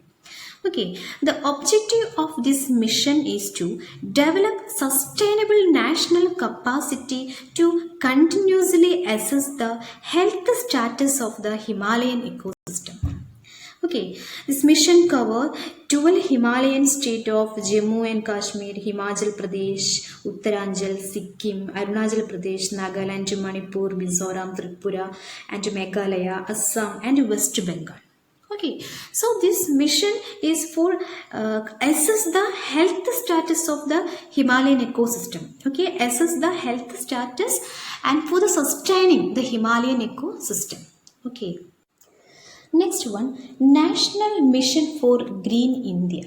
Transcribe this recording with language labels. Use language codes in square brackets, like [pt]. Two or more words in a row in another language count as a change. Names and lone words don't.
[en] Okay, the objective of this mission is to develop sustainable national capacity to continuously assess the health status of the Himalayan ecosystem. Okay, this mission cover 12 Himalayan states of Jammu and Kashmir, Himachal Pradesh, Uttaranchal, Sikkim, Arunachal Pradesh, Nagaland, Manipur, Mizoram, Tripura, and Meghalaya, Assam, and West Bengal. Okay, so this mission is for assess the health status of the Himalayan ecosystem. Okay, assess the health status and for the sustaining the Himalayan ecosystem. Okay. Next one, National Mission for Green India.